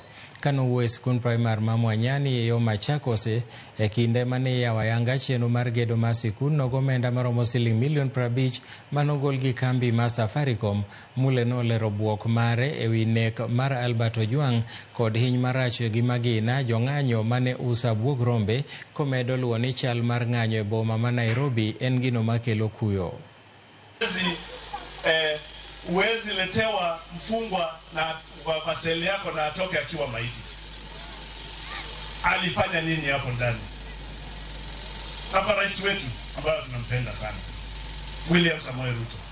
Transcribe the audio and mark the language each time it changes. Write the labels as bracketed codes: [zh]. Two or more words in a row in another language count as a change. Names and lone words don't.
[luo] Kanowuoyo e skund primar ma Mwanyani e yo Machakos e kinde mane iyawo ayanga chenro mar gedo mar sikundno gomenda maromo $50 million manogol gi kambi ma Safaricom. Mule nolero buok mare ewi nek mar Albert Ojwang kod hiny marach gi magina jong'anyo mane uso abuog rombe, komedo luwo ni chal mar ng'anyo e boma ma Nairobi en gino makelo kuyo. [sw] Uwezi letewa mfungwa na kwa seli yako na atoke akiwa maiti. Alifanya nini hapo ndani? Hapa rais wetu ambaye tunampenda sana, William Samoei Ruto.